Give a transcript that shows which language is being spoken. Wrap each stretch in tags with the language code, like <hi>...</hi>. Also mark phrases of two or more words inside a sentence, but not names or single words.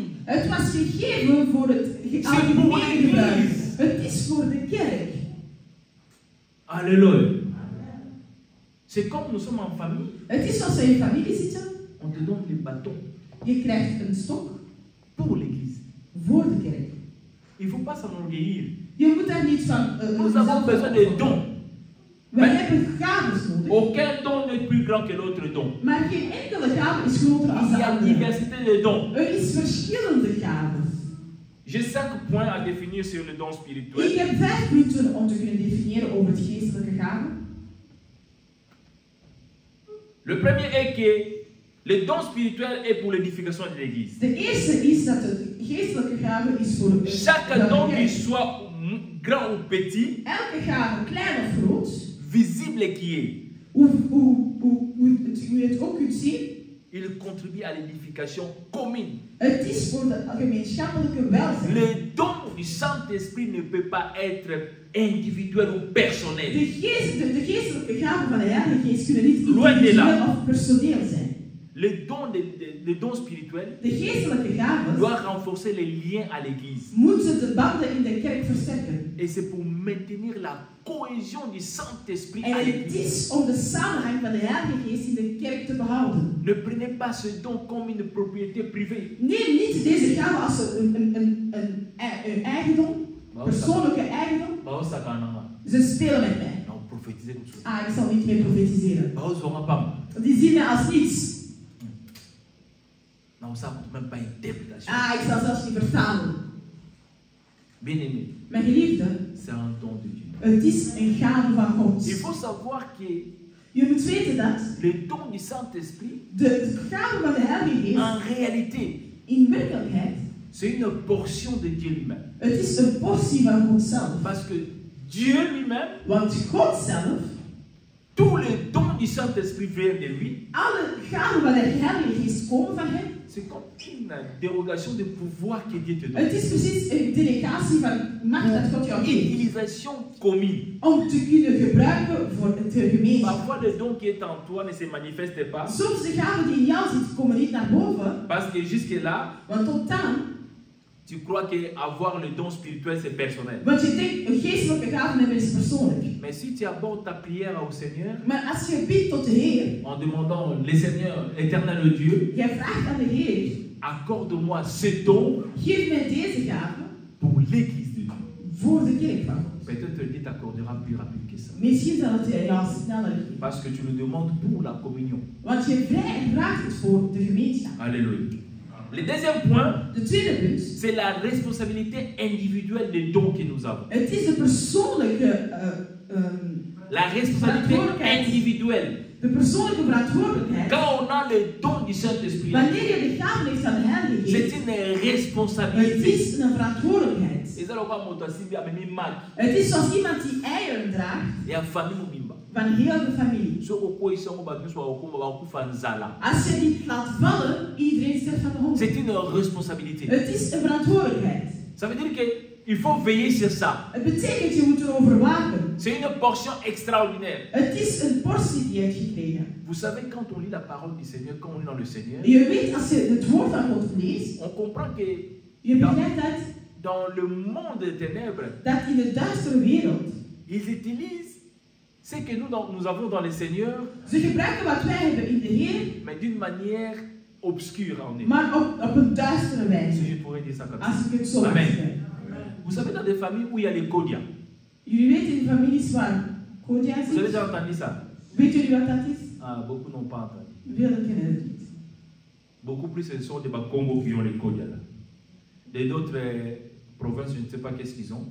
<nl>het was gegeven voor het</nl> <fr>pour</fr> <nl>algemene gebruik.</nl> <fr>l'Église.</fr> <nl>Het is voor de kerk.</nl> <fr>Alléluia. C'est comme nous sommes en famille,</fr> <nl>Het is als we in familie zitten.</nl> <fr>on te donne les bâtons</fr> <nl>Je krijgt een stok</nl> <fr>pour l'église.</fr> <nl>voor de kerk.</nl> <fr>Il ne faut pas s'enorgueillir.</fr> <nl>Je moet daar niet van.</nl> <fr>Nous avons besoin de dons.</fr> <nl>We hebben gaves nodig.</nl> <fr>Aucun don n'est plus grand que l'autre don.</fr> <nl>Maar geen enkele gave is groter als</nl> <fr>Il y</fr> <nl>de</nl> <fr>a</fr> <nl>andere.</nl> <fr>diversité de dons.</fr> <nl>Er is verschillende gaven.</nl> <fr>J'ai 5 points à définir sur le don</fr> <nl>Ik</nl> <fr>spirituel.</fr> <nl>heb 5 punten om te kunnen definiëren over het geestelijke gaven.</nl> <fr>Le premier est que le don spirituel est pour l'édification de l'église.</fr> <nl>De eerste is dat de geestelijke gave is voor de</nl> <fr>Chaque don, qu'il</fr> <nl>kerk.</nl> <fr>soit grand ou petit,</fr> <nl>Elke gave, klein of groot,</nl> <fr>visible qui est,</fr> <nl>hoe je het ook kunt zien,</nl> <fr>il contribue à l'édification commune.</fr> <nl>Het is voor de gemeenschappelijke welzijn.</nl> <fr>Le don du Saint-Esprit ne peut pas être individuel ou personnel.</fr> <nl>De geestelijke gaven van de Heilige Geest kunnen niet</nl> <fr>Loin de là.</fr> <nl>individueel of personeel zijn.</nl> <fr>Le don spirituel</fr> <nl>De geestelijke gaven</nl> <fr>doit renforcer les liens à l'église.</fr> <nl>moeten de banden in de kerk versterken.</nl> <fr>Et c'est pour maintenir la cohésion du Saint-Esprit</fr> <nl>En</nl> <fr>à</fr> <nl>het</nl> <fr>l'église.</fr> <nl>is om de samenhang van de Heilige Geest in de kerk te behouden.</nl> <fr>Ne prenez pas ce don comme une propriété privée.</fr> <nl>Neem niet deze gave als een eigendom, persoonlijke eigendom. Ze spelen met mij.</nl> <fr>Non, prophétisez comme ça.</fr> <nl>Ah, ik zal niet meer profetiseren. Die zien mij als niets.</nl> <fr>Non, ça même pas interprétation.</fr> <nl>Ah, ik zal zelfs niet vertalen.</nl> <fr>Bien-aimé,</fr> <nl>Mijn geliefde,</nl> <fr>c'est un don de Dieu.</fr> <nl>het is een gave van God.</nl> <fr>Il faut savoir que</fr> <nl>Je moet weten dat</nl> <fr>le don du Saint-Esprit,</fr> <nl>de gave van de Heilige Geest</nl> <fr>en réalité,</fr> <nl>in werkelijkheid,</nl> <fr>c'est une portion de Dieu lui-même.</fr> <nl>het is een portie van God zelf.</nl> <fr>Parce que Dieu lui-même,</fr> <nl>Want God zelf,</nl> <fr>tous les dons du Saint-Esprit viennent de lui.</fr> <nl>alle gaven van de Heilige Geest komen van hem.</nl> <fr>C'est comme une dérogation de pouvoir que Dieu te donne.</fr> <nl>Het is precies een delegatie van macht dat God jou geeft.</nl> <fr>Utilisation commune.</fr> <nl>Om te kunnen gebruiken voor de gemeenschap.</nl> <fr>Parfois le don qui est en toi ne se manifeste pas.</fr> <nl>Soms de gaven die in jou zitten komen niet naar boven.</nl> <fr>Parce que jusque là,</fr> <nl>Want tot dan,</nl> <fr>tu crois que avoir le don spirituel c'est personnel.</fr> <nl>want je denkt een geestelijke gave hebben is persoonlijk.</nl> <fr>Mais si tu abordes ta prière au Seigneur,</fr> <nl>Maar als je bidt tot de Heer,</nl> <fr>en demandant le Seigneur, éternel Dieu,</fr> <nl>jij vraagt aan de Heer,</nl> <fr>accorde-moi ce don</fr> <nl>geef mij deze gave</nl> <fr>pour l'église de Dieu.</fr> <nl>voor de kerk van God.</nl> <fr>Peut-être Dieu t'accordera plus rapide que ça.</fr> <nl>Misschien zal het jou sneller geven.</nl> <fr>Parce que tu le demandes pour la communion.</fr> <nl>Want je vraagt het voor de gemeenschap.</nl> <fr>Alléluia. Le deuxième point,</fr> <nl>De tweede punt,</nl> <fr>c'est la responsabilité individuelle des dons que nous avons.</fr> <nl>het is de persoonlijke,</nl> <fr>La responsabilité individuelle.</fr> <nl>de persoonlijke verantwoordelijkheid.</nl> <fr>Quand on a le don du Saint-Esprit,</fr> <nl>Wanneer je de gave heeft aan de Heilige</nl> <fr>c'est</fr> <nl>Geest,</nl> <fr>une</fr> <nl>het</nl> <fr>responsabilité.</fr> <nl>is een verantwoordelijkheid.</nl> <fr>Et ça, on va monter aussi bien, mais mal.</fr> <nl>Het is zoals iemand die eieren draagt</nl> <fr>Et la famille mobimba.</fr> <nl>van heel de familie.</nl> <ln>So oko isango ba biso oko ba kufa nzala.</ln> <nl>Als je die laat vallen, iedereen sterft van de honger.</nl> <fr>C'est une responsabilité.</fr> <nl>Het is een verantwoordelijkheid.</nl> <fr>Ça veut dire que il faut veiller sur ça.</fr> <nl>Het betekent je moet erover waken.</nl> <fr>C'est une portion extraordinaire.</fr> <nl>Het is een portie die je hebt gekregen.</nl> <fr>Vous savez, quand on lit la parole du Seigneur, quand on est dans le Seigneur,</fr> <nl>Je weet, als je het woord van God leest,</nl> <fr>on comprend que</fr> <nl>je begrijpt</nl> <fr>dans le monde des ténèbres,</fr> <nl>dat in de duistere wereld,</nl> <fr>ils utilisent ce que nous avons dans le Seigneur,</fr> <nl>ze gebruiken wat wij hebben in de Heer,</nl> <fr>mais d'une manière obscure en eux.</fr> <nl>maar op een duistere</nl> <fr>Si</fr> <nl>wijze.</nl> <fr>je pourrais dire ça comme ça.</fr> <nl>Als ik het zo mag</nl> <fr>Amen.</fr> <nl>zeggen.</nl> <fr>Vous savez, dans des familles où il y a les Kodia,</fr> <nl>Jullie weten in families waar Kodia</nl> <fr>vous avez</fr> <nl>zit.</nl> <fr>déjà entendu ça?</fr> <nl>Weet jullie wat dat is?</nl> <fr>Ah, beaucoup n'ont pas entendu.</fr> <nl>Velen kennen het niet.</nl> <fr>Beaucoup plus, ce sont des Congo qui ont les Kodia là. D'autres provinces, je ne sais pas qu'est-ce qu'ils ont.</fr>